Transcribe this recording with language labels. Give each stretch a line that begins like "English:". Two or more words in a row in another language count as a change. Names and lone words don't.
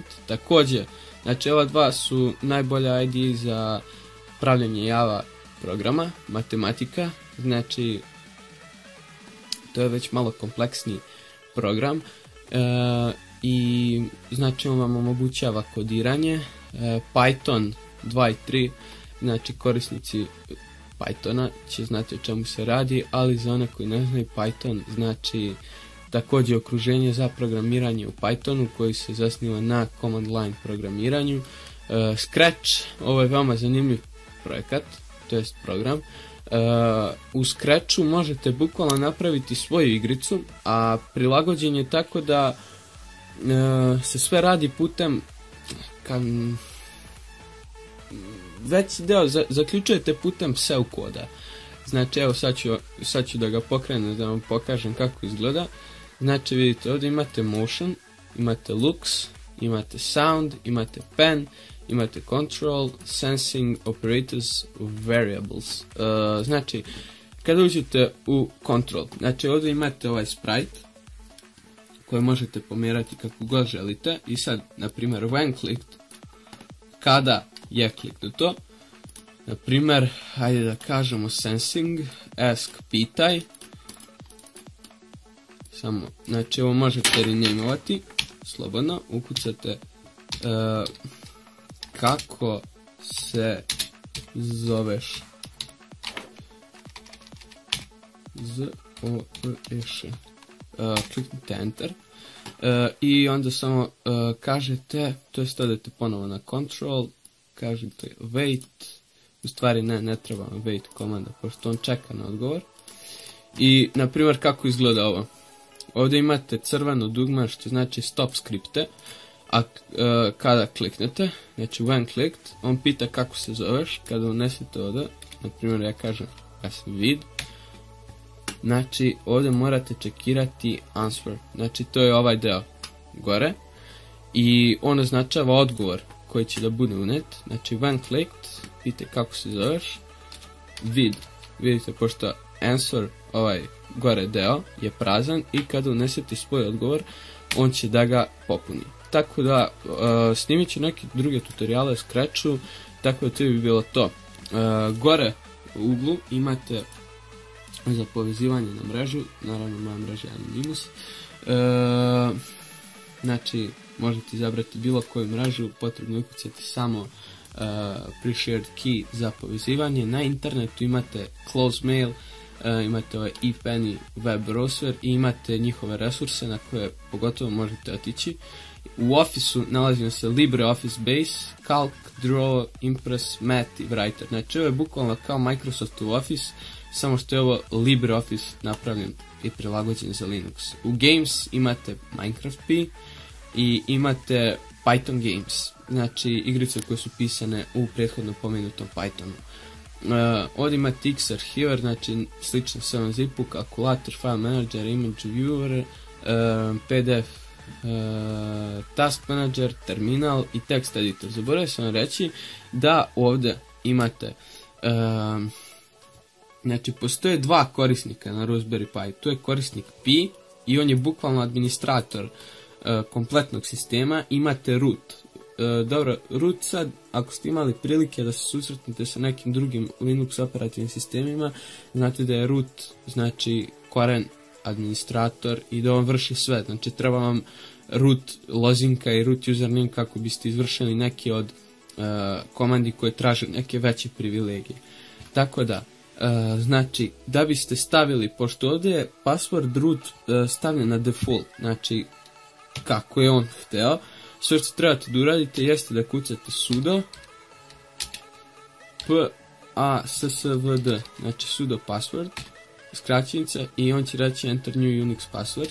Bosnian: Također, znači, ova dva su najbolja ID za pravljanje Java programa, matematika, znači to je već malo kompleksniji program, i znači on vam omogućava kodiranje. Python 2 i 3, znači korisnici Pythona će znati o čemu se radi, ali za one koji ne znaju, Python znači također okruženje za programiranje u Pythonu koji se zasniva na
English: command line
Bosnian: programiranju. Scratch, ovo je veoma zanimljiv projekat, to jest program. U Scratchu možete bukvalno napraviti svoju igricu, a prilagođen je tako da se sve radi putem veći deo zaključujete putem pseudokoda. Znači, evo sad ću da ga pokrenem da vam pokažem kako izgleda. Znači, vidite, ovdje imate motion, imate looks, imate sound, imate pen, imate
English: control, sensing, operators, variables.
Bosnian: Znači, kada uđete u control, znači ovdje imate ovaj sprite koji možete pomjerati kako god želite. I sad, na primjer,
English: when clicked,
Bosnian: kada je kliknuto, na primjer, hajde da kažemo
English: sensing, ask,
Bosnian: pitaj. Samo, znači ovo možete renameovati, slobodno, ukucate kako se zoveš. Z-O-E-Š. Kliknite enter. I onda samo kažete, to jest odete ponovo na control, kažete wait, u stvari ne treba vam wait komanda, pošto on čeka na odgovor. I, na primjer, kako izgleda ovo. Ovdje imate crveno dugme, što znači stop skripte, a kada kliknete, znači
English: when clicked,
Bosnian: on pita kako se zoveš. Kada unesete ovdje, na primjer ja kažem ja sam vid, znači ovdje morate čekirati answer, znači to je ovaj deo gore i on označava odgovor koji će da bude unet.
English: Znači when clicked,
Bosnian: pita kako se zoveš, vid, vidite, pošto answer, ovaj gore deo, je prazan i kada unesete svoj odgovor, on će da ga popuni. Tako da, snimit ću neke druge tutoriale, Scratchu, tako da to bi bilo to. Gore u uglu imate za povezivanje na mrežu, naravno moja mreža je Anonymous. Znači, možete izabrati bilo koju mrežu, potrebno je ukucati samo
English: pre-shared key
Bosnian: za povezivanje. Na internetu imate Close Mail, imate ovaj ePenny web browser i imate njihove resurse na koje pogotovo možete otići. U Office-u nalazimo se LibreOffice Base, Calc, Draw, Impress, Math i Writer. Znači ovo je bukvalno kao Microsoft Office, samo što je ovo LibreOffice napravljen i prilagođen za Linux. U Games imate Minecraft P i imate Python Games, znači igrice koje su pisane u prethodno pomenutom Pythonu. Ovdje imate X Archiver, znači slično s ovom zipu, kalkulator,
English: file manager, image viewer, PDF, task manager, terminal i text editor.
Bosnian: Zaboravio sam vam reći da ovdje imate znači postoje dva korisnika na Raspberry Pi. Tu je korisnik P i on je bukvalno administrator kompletnog sistema. Imate root. Dobro, root sad, ako ste imali prilike da se susretnete sa nekim drugim Linux operativnim sistemima, znate da je root znači koren administrator i da on vrši sve. Znači treba vam root lozinka i
English: root username
Bosnian: kako biste izvršili neke od komandi koje traže neke veće privilegije. Tako da, znači, da biste stavili, pošto ovdje je
English: password root
Bosnian: stavljen na default, znači kako je on hteo, sve što trebate da uradite jeste da kucate sudo passwd, znači
English: sudo password,
Bosnian: skraćenica, i on će reći
English: enter new Unix password.